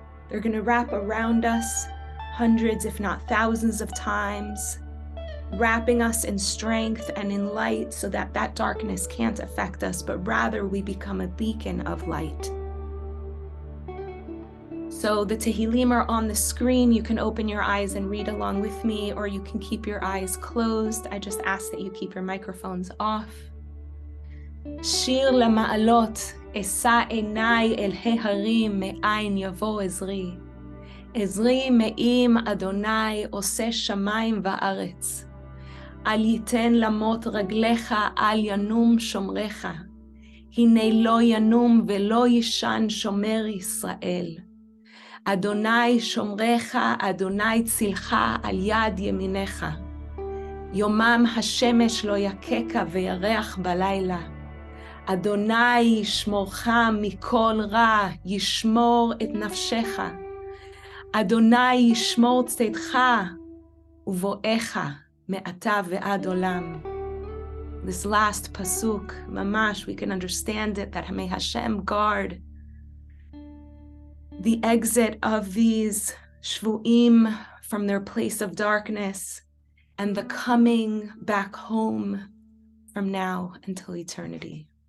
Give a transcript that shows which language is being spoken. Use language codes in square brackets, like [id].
[en] They're going to wrap around us hundreds, if not thousands of times, wrapping us in strength and in light so that that darkness can't affect us, but rather we become a beacon of light. So the Tehillim are on the screen. You can open your eyes and read along with me, or you can keep your eyes closed. I just ask that you keep your microphones off. [he] Shir למעלות, אשא עיניי אל ההרים, מאין יבוא עזרי. עזרי מעם אדוני, עושה שמיים וארץ. אל ייתן למות רגליך, אל ינום שומרך. הנה לא ינום ולא ישן שומר ישראל. אדוני שומרך, אדוני צילך על יד ימינך. יומם השמש לא יככה וירח בלילה. אדוני ישמורך מכל רע, ישמור את נפשך. אדוני ישמור צאתך ובואך מעתה ועד עולם. [en] This last pasuk, mamash, we can understand it, that may Hashem guard the exit of these shvu'im from their place of darkness and the coming back home from now until eternity.